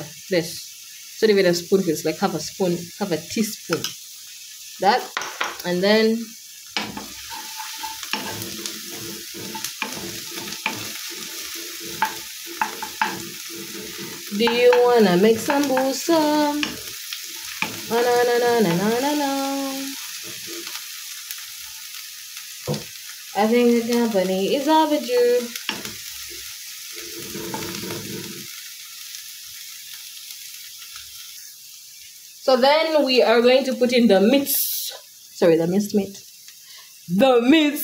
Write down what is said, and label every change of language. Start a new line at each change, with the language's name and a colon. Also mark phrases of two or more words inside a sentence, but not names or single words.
English: This. It's not even a spoonful, it's like half a teaspoon. That. And then do you wanna make sambusa? Na na na na na na na. I think the company is overdue. So then we are going to put in the meat. Sorry, the minced meat. The meat.